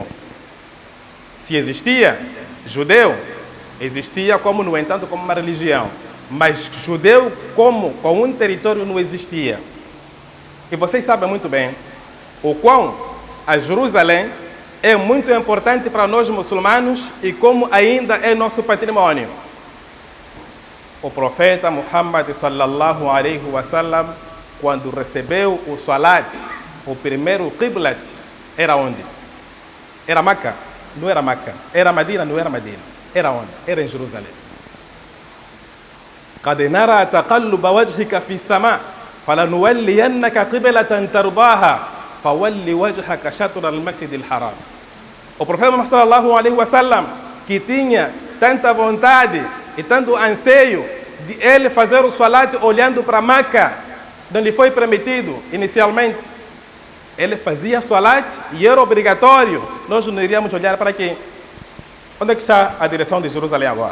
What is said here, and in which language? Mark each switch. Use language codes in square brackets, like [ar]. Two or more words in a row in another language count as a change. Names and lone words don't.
[pt] Se existia judeu, existia como, no entanto, como uma religião, mas judeu como com um território não existia. E vocês sabem muito bem o quão a Jerusalém é muito importante para nós muçulmanos e como ainda é nosso patrimônio. O profeta Muhammad [ar] صلى الله عليه وسلم, [pt] quando recebeu o salat, o primeiro qiblat, era onde? Era Meca? Não era Meca. Era Medina? Não era Medina. Era onde? Era em Jerusalém. [ar] قد نرى تقلب وجهك في السماء فلنولينك قبلة ترضاها فول وجهك شطر المسجد الحرام. [pt] O profeta Muhammad [ar] صلى الله عليه وسلم, [pt] que tinha tanta vontade e tanto anseio de ele fazer o salat olhando para Meca, onde foi permitido inicialmente. Ele fazia salat e era obrigatório. Nós não iríamos olhar para quem? Onde é que está a direção de Jerusalém agora?